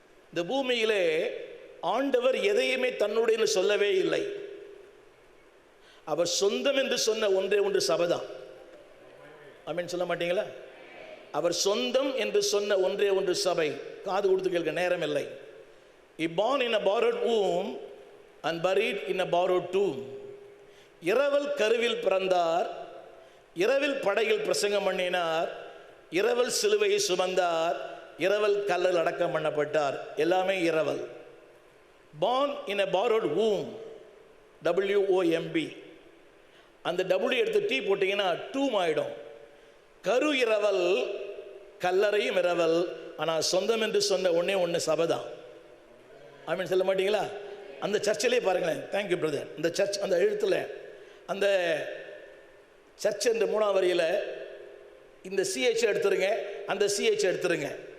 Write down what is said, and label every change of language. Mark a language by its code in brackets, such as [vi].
[ta] இந்த பூமியிலே ஆண்டவர் எதையுமே தன்னுடைய சொல்லவே இல்லை. அவர் சொந்தம் என்று சொன்ன ஒன்றே ஒன்று சபைதான். ஆமென் சொல்ல மாட்டீங்களா? அவர் சொந்தம் என்று சொன்ன ஒன்றே ஒன்று சபை. காது கொடுத்து கேட்க நேரம் இல்லை. [en] He born in a borrowed womb and buried in a borrowed tomb. [ta] இரவல் கருவில் பிறந்தார், இரவில் படையில் பிரசங்கம் பண்ணினார், இரவல் சிலுவையை சுமந்தார், இரவல் கல்லல் அடக்கம் பண்ணப்பட்டார். எல்லாமே இரவல். [en] born in a borrowed womb, WOMB. [ta] அந்த W எடுத்து T போட்டிங்கன்னா டூம் ஆயிடும். கரு இரவல், கல்லறையும் இரவல். ஆனால் சொந்தம் என்று சொன்ன ஒன்னே ஒன்று சபைதான். ஆமீன் சொல்ல மாட்டீங்களா? அந்த சர்ச்சிலே பாருங்களேன். [en] Thank you brother. [ta] அந்த சர்ச், அந்த எழுத்துல, அந்த சர்ச் என்ற 3ஆம் வரியில் இந்த CH எடுத்துருங்க, அந்த CH எடுத்துருங்க.